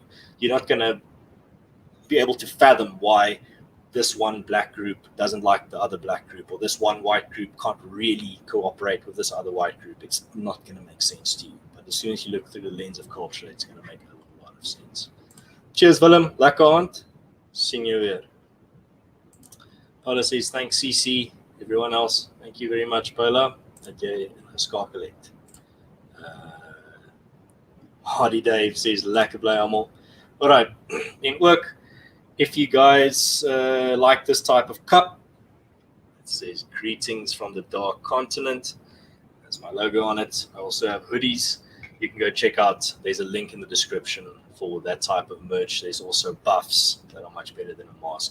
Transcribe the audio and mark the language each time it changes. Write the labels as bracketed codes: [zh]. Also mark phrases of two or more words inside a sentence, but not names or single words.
[en] You're not going to be able to fathom why this one black group doesn't like the other black group, or this one white group can't really cooperate with this other white group. It's not going to make sense to you. But as soon as you look through the lens of culture, it's going to make a lot of sense. Cheers, [af] Willem. Lekker aand. Sien jou weer. [en] Paula says, thanks, CC. Everyone else, thank you very much, [af] Paula, dat jy geskakel het. [en] Hardy Dave says, [af] lekker bly almal. [en] All right, in work, if you guys like this type of cup, it says greetings from the dark continent. There's my logo on it. I also have hoodies. You can go check out. There's a link in the description for that type of merch. There's also buffs that are much better than a mask.